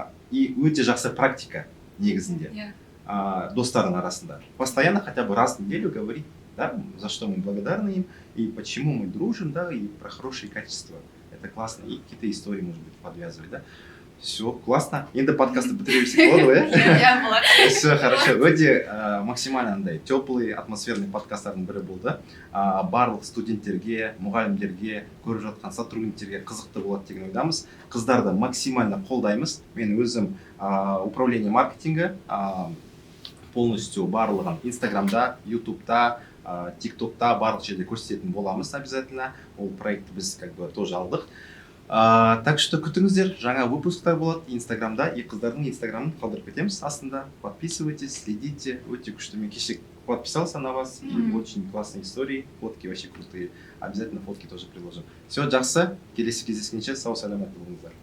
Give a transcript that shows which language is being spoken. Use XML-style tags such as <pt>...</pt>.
<kk>И өте жақсы практика негізінде. Достардың арасында.</kk> <ru>Постоянно хотя бы раз в неделю говорить, да, за что мы благодарны им, и почему мы дружим, да, и про хорошие качества. Это классно. И какие-то истории, может быть, подвязывать, да. Все, классно.</ru> <kk>Енді подкасты бітіребесек болады ғой, иә? Болады.</kk> <ru>Все, хорошо.</ru> <kk>Өте максимально андай</kk> <ru>теплый, атмосферный</ru> <kk>подкасттардың бірі болды. Барлық студенттерге, мұғалімдерге, көріп жатқан сотрудниктерге қызықты болады деген ойдамыз. Қыздарды максимально қолдаймыз. Мен өзім</kk> <ru>управление маркетинга полностью</ru> <kk>барлығын Инстаграмда, Ютубта, ТикТокта барлық жерде көрсететін боламыз обязательно. Ол проектті біз</kk> <ru>как бы тоже</ru> <kk>алдық.</kk> <ru>Так что</ru> <kk>күтіңіздер, жаңа выпусктар болады Инстаграмда, и қыздардың Инстаграмын қалдырып кетеміз астында.</kk> <ru>Подписывайтесь, следите.</ru> <kk>Өте күшті, мен кеше</kk> <ru>подписался на вас, и очень классные истории, фотки вообще крутые. Обязательно фотки тоже приложим. Все,</ru> <kk>жақсы, келесі кездескенше сау саламат болыңыздар.</kk>